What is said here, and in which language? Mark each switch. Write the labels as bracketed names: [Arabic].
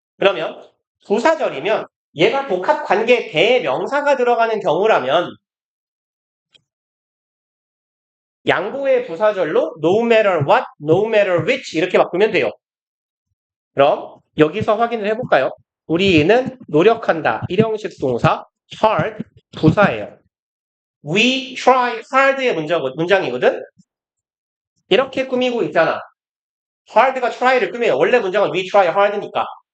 [Korean] 그러면 부사절이면 얘가 복합관계 대명사가 들어가는 경우라면 양보의 부사절로 [English] no matter what, no matter which [Korean] 이렇게 바꾸면 돼요. 그럼 여기서 확인을 해볼까요? 우리는 노력한다. 일형식 동사 hard 부사예요. [English] We try hard의 [Korean] 문장이거든? 이렇게 꾸미고 있잖아. hard가 try를 꾸며요. 원래 문장은 [English] we try hard [Korean] 니까.